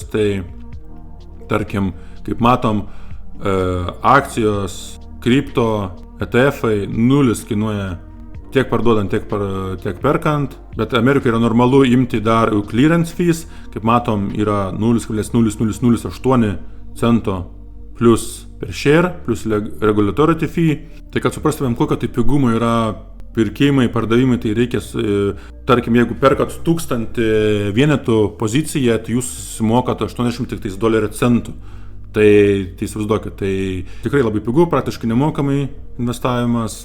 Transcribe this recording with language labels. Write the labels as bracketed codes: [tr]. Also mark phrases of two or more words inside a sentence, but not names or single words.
[lt] Tai tarkim, kaip matom, akcijos, kripto, ETF-ai 0 kainuoja tiek parduodant, tiek perkant, bet Amerikoje yra normalu imti dar [en] clearance fees, [lt] kaip matom, yra 0,0008 cento [en] plus per share, plus regulatory fee. [lt] Tai kad suprastumėm, kokio tai pigumo yra pirkimai, pardavimai, tai reikės, tarkim, jeigu perkat 1000 vienetų poziciją, tai jūs sumokat 80 tik dolerių centų. Tai įsivaizduokit, tai tikrai labai pigu, praktiškai nemokamai investavimas.